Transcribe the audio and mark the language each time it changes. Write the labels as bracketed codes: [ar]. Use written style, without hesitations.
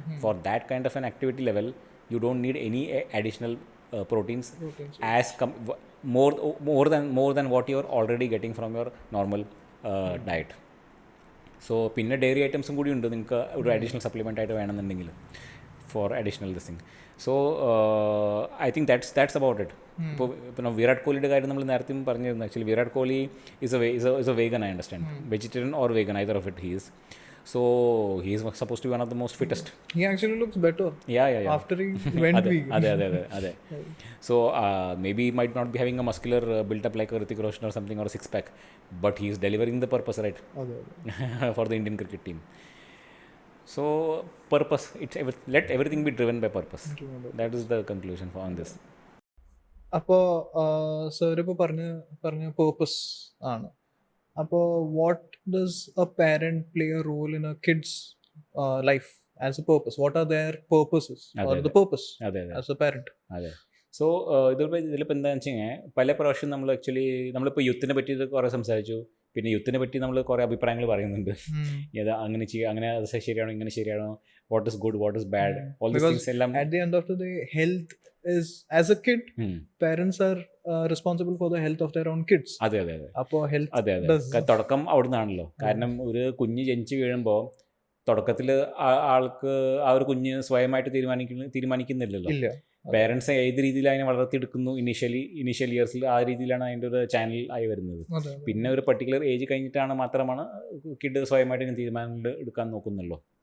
[en] For that kind of an activity level you don't need any additional proteins as more than what you are already getting from your normal diet. [ml] So pinne dairy items കൂടി ഉണ്ട് നിങ്ങൾക്ക് ഒരു additional supplement ആയിട്ട് വേണമെന്നുണ്ടെങ്കിൽ [en] For additional this thing. So I think that's about it. [ml] ഇപ്പോൾ വിരാട് കോഹ്ലിയുടെ കാര്യം നമ്മൾ നേരത്തെ പറഞ്ഞിരുന്നു. [en] Actually Virat Kohli is a vegan, I understand. Vegetarian or vegan, either of it he is. So he is supposed to be one of the most fittest. He actually looks better. Yeah. After he went vegan. [ml] Ade. [en] So maybe he might not be having a muscular built up like a Hrithik Roshan or something, or a six pack, but he is delivering the purpose, right? For the Indian cricket team. So purpose, let everything be driven by purpose. That is the conclusion on this. [ml] അപ്പോൾ sir ഇപ്പോൾ പറഞ്ഞ purpose ആണ്. അപ്പോൾ [en] What does a parent play a role in a kid's life as a purpose? What are there purposes or the purpose as a parent? [ml] അതെ. So ഇതിലിപ്പോൾ എന്താണെന്ന് വെച്ച് കഴിഞ്ഞാൽ പല പ്രാവശ്യം നമ്മളിപ്പോൾ യുത്തിനെ പറ്റി കുറേ സംസാരിച്ചു. പിന്നെ യുത്തിനെ പറ്റി നമ്മൾ കുറേ അഭിപ്രായങ്ങൾ പറയുന്നുണ്ട്. ഏതാ അങ്ങനെ ചെയ്യുക, അങ്ങനെ അത് ശരിയാണോ, ഇങ്ങനെ ശരിയാണോ, [en] what is good, what is bad, all these things [ml] എല്ലാം. [en] At the end of the day health is, as a kid, parents are responsible for the health of their own kids. [ml] അതെ. അപ്പോൾ ഹെൽത്ത് തുടക്കം അവിടെ നിന്നാണല്ലോ. കാരണം ഒരു കുഞ്ഞ് ജനിച്ച് വീഴുമ്പോൾ തുടക്കത്തിൽ ആൾക്ക് ആ ഒരു കുഞ്ഞ് സ്വയമായിട്ട് തീരുമാനിക്കുന്നില്ലല്ലോ. പേരൻസ് ഏത് രീതിയിൽ അതിനെ വളർത്തിയെടുക്കുന്നു ഇനീഷ്യൽ ഇയേഴ്സിൽ, ആ രീതിയിലാണ് അതിൻ്റെ ഒരു ചാനൽ ആയി വരുന്നത്. പിന്നെ ഒരു പർട്ടിക്കുലർ ഏജ് കഴിഞ്ഞിട്ടാണ് മാത്രമാണ് കിഡ് സ്വയമായിട്ട് തീരുമാനങ്ങൾ എടുക്കാൻ നോക്കുന്നുള്ളൂ.